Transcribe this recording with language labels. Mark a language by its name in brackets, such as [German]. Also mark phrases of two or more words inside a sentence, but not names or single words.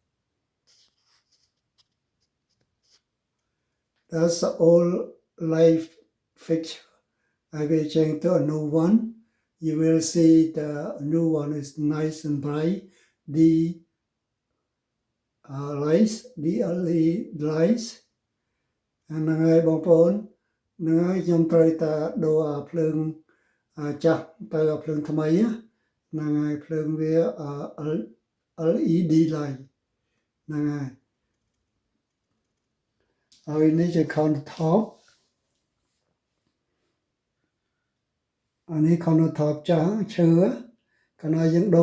[English] That's the old light fixture. I will change to a new one. You will see the new one is nice and bright. The lights, the LED lights, [Khmer] ហ្នឹងហើយបងប្អូនហ្នឹងហើយខ្ញុំត្រូវតែដូរភ្លើងចាស់ទៅភ្លើងថ្មីហ្នឹងហើយភ្លើងវា [English] LED light [Khmer] ហ្នឹង ហើយនេះជា countertop អានេះ countertop ចាស់ឈើកាលណាយើងដូរ